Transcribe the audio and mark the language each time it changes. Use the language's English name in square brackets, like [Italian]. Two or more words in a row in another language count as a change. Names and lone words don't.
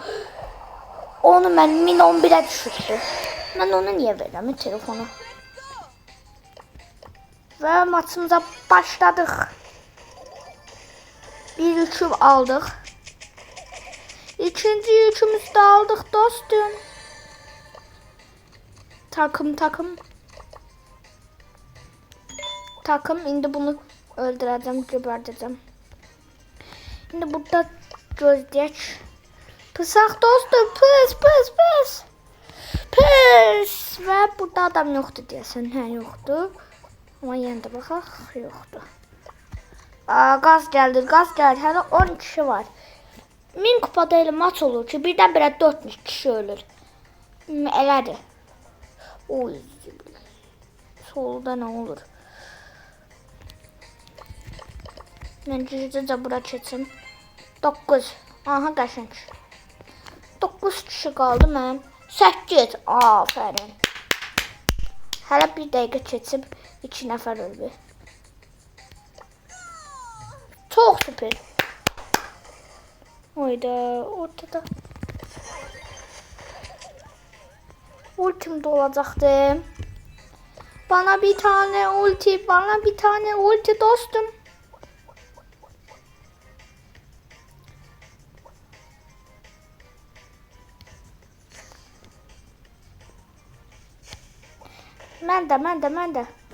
[Azerbaijani] Onu mən 1011'ə düşürdü. Mən ona niyə verirəm telefonu? Və maçımıza başladıq. Bir üçü aldıq. İkinci yükümüzü de aldık dostum. Takım. [Turkish] Şimdi bunu öldüreceğim, geberteceğim. [Azerbaijani] Şimdi burada gözleyek. Pısaq dostum, pıs. Ve burada adam yoktu deyəsən. Hə, yoktu. Ama yenə də baxaq, yoktu. Gaz geldi. Hələ 10 kişi var. 1000 kupada elə maç olur ki, birdən-birə 4000 kişi ölür. Elədir. Oy. Solda nə olur? Mən cüzəcə bura keçim. 9. Aha, qəşəng. 9 kişi qaldı mənim. 8. Afərin. Hələ bir dəqiqə keçib 2 nəfər öldü. Çox süper. Oyda ortada. [Turkish] Ultim de olacaktı. Bana bir tane ulti dostum. [Azerbaijani] Mən də.